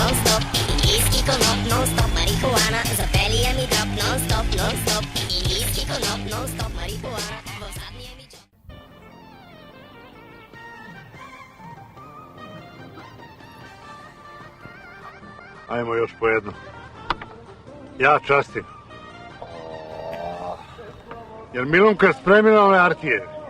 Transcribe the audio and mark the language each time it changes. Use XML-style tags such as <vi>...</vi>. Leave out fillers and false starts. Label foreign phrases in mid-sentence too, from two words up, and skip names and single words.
<sr>stop. Indijski konop non stop, marihuana. Zapelije mi drop non stop, non stop. Indijski konop non stop, marihuana. Zadnije mi job. Ajmo još po jednu. Ja častim. Jer Milunka spremila ove artije.</sr>